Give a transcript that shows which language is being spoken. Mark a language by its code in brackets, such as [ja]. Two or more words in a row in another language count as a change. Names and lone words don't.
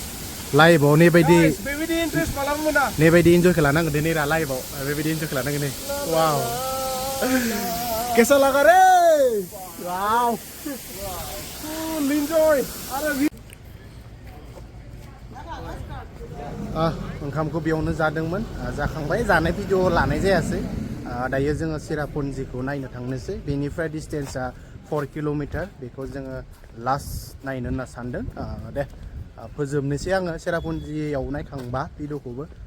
[brx] लाइभआव नेबायदि बेबायदि इन्ट्रेस्ट मालाबा मोना नेबायदि इन्जयखौ लानांगोन दे नेरा लाइभआव बेबायदि इन्जयखौ लानांगोन दे वाव [hi] कैसा लगा रे [brx] वाव [en] full enjoy [brx] आरो ओंखामखौ बेयावनो जादोंमोन जाखांबाय जानाय भिडिअ लानाय जायासै दायो जोङो चिरापुन्जिखौ नायनो थांनोसै बेनिफ्राय डिस्टेन्सआ 4 किल'मिटार बेखौ जोङो लास्ट नायनो होनना सानदों दे फोजोबनोसै आङो चिरापुन्जियाव नायखांबा भिडिअखौबो